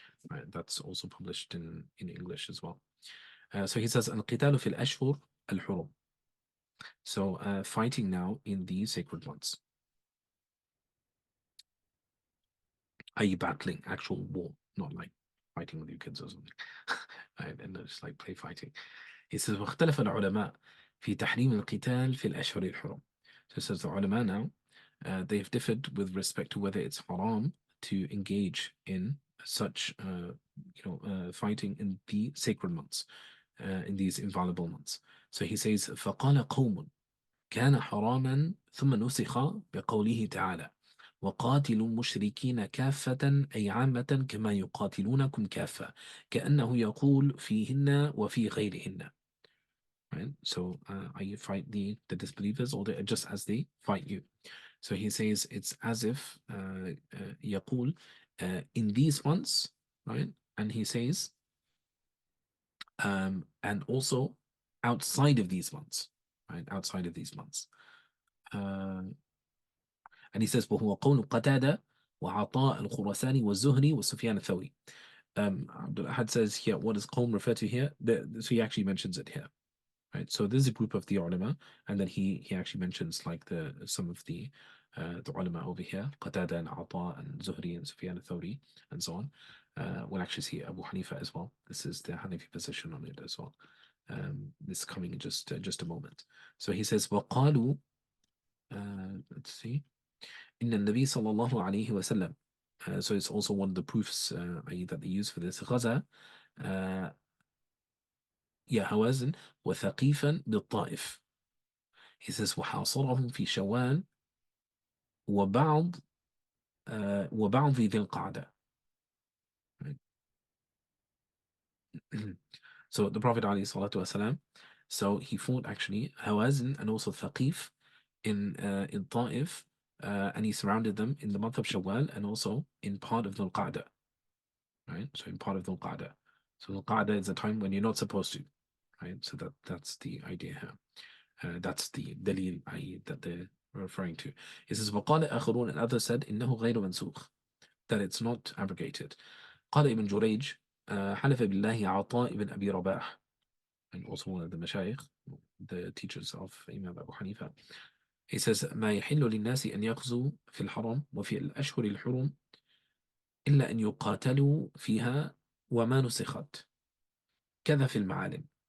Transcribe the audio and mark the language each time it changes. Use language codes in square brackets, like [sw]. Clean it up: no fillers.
[en] Right, that's also published in English as well. So he says, [ar] Al-Qitalu fil Ashhur al-Hurum. [en] So fighting now in the sacred months. Are you battling actual war, not like fighting with your kids or something? Right, and just like play fighting. He says, [ar] واختلف العلماء في تحريم القتال في الأشهر الحرم. [en] So it says the ulama now, they've differed with respect to whether it's haram to engage in such, fighting in the sacred months, in these inviolable months. So he says, [ar] فقال قوم كان حراما ثم نسخ بقوله تعالى وقاتلوا المشركين كافة أي عامة كما يقاتلونكم كافة كأنه يقول فيهن وفي غيرهن. [en] Right? So you fight the disbelievers or just as they fight you. So he says it's as if يقول in these months, right? And he says and also outside of these months, right? Outside of these months. And he says [ar] وهو قول قتادة وعطاء الخراساني والزهري وسفيان الثوري. [en] Abdul Ahad says here, what does qawm refer to here? So he actually mentions it here. Right, so this is a group of the ulama, and then he actually mentions like some of the ulama over here, Qatada and Ata and Zuhri and Sufyan al-Thawri and so on. We'll actually see Abu Hanifa as well. This is the Hanafi position on it as well. This coming in just a moment. So he says, [ar] وقالوا, [en] let's see, [ar] إن النبي صلى الله عليه وسلم. [en] So it's also one of the proofs that they use for this. [ar] غزا هوازن وثقيفا بالطائف. [en] He says [ar] وحاصرهم في شوال وبعض ذي القعدة. [en] So the Prophet ﷺ, so he fought actually Hawazin and also Thaqif in Ta'if, and he surrounded them in the month of Shawwal and also in part of Dhul Qa'dah. Right? So in part of Dhul Qa'dah. So Dhul Qa'dah is a time when you're not supposed to. Right? So that's the idea here. That's the dalil that they're referring to. He says, [ar] وقال آخرون, [en] and others said, [ar] إنه غير منسوخ, [en] that it's not abrogated. [ar] قال ابن جريج, حلف بالله عطاء [en] ibn Abi Rabah, and also one of the mashayikh, the teachers of Imam Abu Hanifa. [ar] He says, ما يحل للناس أن يغزوا في الحرم وفي الأشهر الحرم إلا أن يقاتلوا فيها وما نسخت كذا في المعالم.